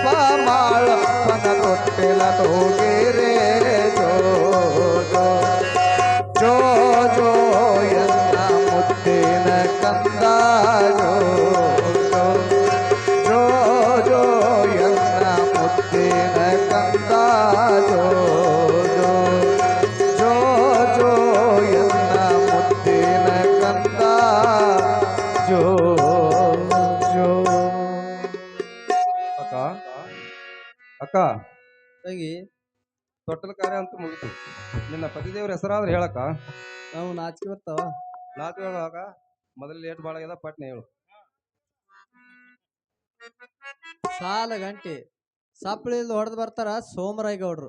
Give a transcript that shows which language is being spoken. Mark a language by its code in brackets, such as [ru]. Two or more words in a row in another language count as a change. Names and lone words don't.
[kn] ಮಾಳಪ್ಪನ ತೊಟ್ಟಿಲ ತೂಗೇರೆ ಜೋ ಜೋ ಜೋ ಜೋ ಎನ್ನ ಮುದ್ದಿನ ಕಂದ ಜೋ ಜೋ ಜೋ ಜೋ ಎನ್ನ ಮುದ್ದಿನ ಕಂದ ಜೋ ಜೋ ಜೋ ಜೋ ಎನ್ನ ಮುದ್ದಿನ ಕಂದ ಜೋ ಜೋ ಅಕ್ಕ ಅಕ್ಕ ತಂಗಿ ತೊಟ್ಟಲ ಕಾರ್ಯ ಅಂತ ಮುಗಿತು. ನಿನ್ನ ಪತಿದೇವ್ರ ಹೆಸರಾದ್ರೆ ಹೇಳಕ್ಕ. ನಾವು ನಾಚಿಕೆ ಬರ್ತಾವ. ನಾತು ಹೇಳುವಾಗ ಮೊದಲು ಲೇಟ್ ಭಾಳ ಆಗ್ಯದ, ಪಟ್ನೆ ಹೇಳು. ಸಾಲ ಗಂಟೆ ಸಪ್ಪಳಿಲ್ದ ಹೊಡೆದು ಬರ್ತಾರ ಸೋಮರಾಯ ಗೌಡ್ರು.